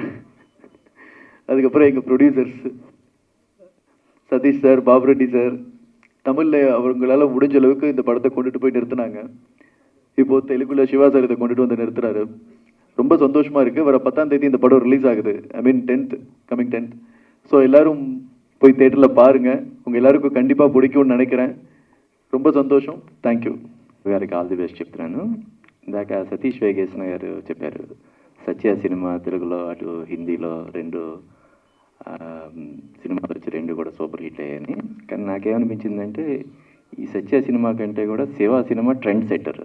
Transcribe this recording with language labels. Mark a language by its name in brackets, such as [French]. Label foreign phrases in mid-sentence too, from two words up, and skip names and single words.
[Tamil] அதுக்கப்புறம் எங்கள் ப்ரொடியூசர்ஸ் சதீஷ் சார், பாபுரெட்டி சார், தமிழில் அவங்களால முடிஞ்ச அளவுக்கு இந்த படத்தை கொண்டுட்டு போய் நிறுத்தினாங்க. இப்போது தெலுங்குல சிவா சார் இதை கொண்டுட்டு வந்து நிறுத்துறாரு. ரொம்ப சந்தோஷமாக இருக்குது. வர 10ஆம் தேதி இந்த படம் ரிலீஸ் ஆகுது. [English] I mean 10th, coming 10th. [Tamil] ஸோ எல்லோரும் போய் தேட்டரில் பாருங்கள், உங்கள் எல்லாருக்கும் கண்டிப்பாக பிடிக்கும்னு நினைக்கிறேன். [Telugu] ரொம்ப సంతోషం. [English] Thank you. [Telugu] గారికి ఆల్ ది బెస్ట్ చెప్తున్నాను. ఇందాక సతీష్ వేగేశ్న గారు చెప్పారు, సత్య సినిమా తెలుగులో అటు హిందీలో 2 సినిమాలు వచ్చి 2 కూడా [English] super hit [Telugu] అయ్యాయని. కానీ నాకేమనిపించిందంటే ఈ సత్య సినిమా కంటే కూడా శివ సినిమా [English] trend setter.